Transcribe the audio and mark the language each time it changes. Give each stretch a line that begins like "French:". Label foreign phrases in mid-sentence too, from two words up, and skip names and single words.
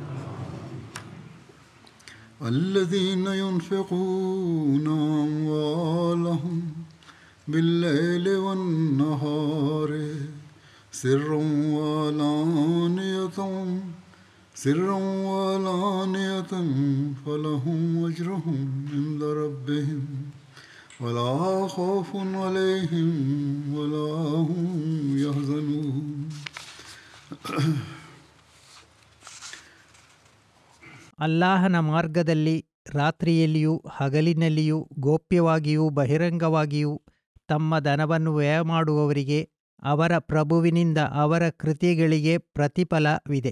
Arabic: الذين ينفقون أموالهم بالليل والنهار سرا وعلانية فلهم أجرهم عند ربهم ولا خوف عليهم ولا هم يحزنون
Kannada: ಅಲ್ಲಾಹನ ಮಾರ್ಗದಲ್ಲಿ ರಾತ್ರಿಯಲ್ಲಿಯೂ ಹಗಲಿನಲ್ಲಿಯೂ ಗೋಪ್ಯವಾಗಿಯೂ ಬಹಿರಂಗವಾಗಿಯೂ ತಮ್ಮ ಧನವನ್ನು ವ್ಯಯ ಮಾಡುವವರಿಗೆ ಅವರ ಪ್ರಭುವಿನಿಂದ ಅವರ ಕೃತ್ಯಗಳಿಗೆ ಪ್ರತಿಫಲವಿದೆ.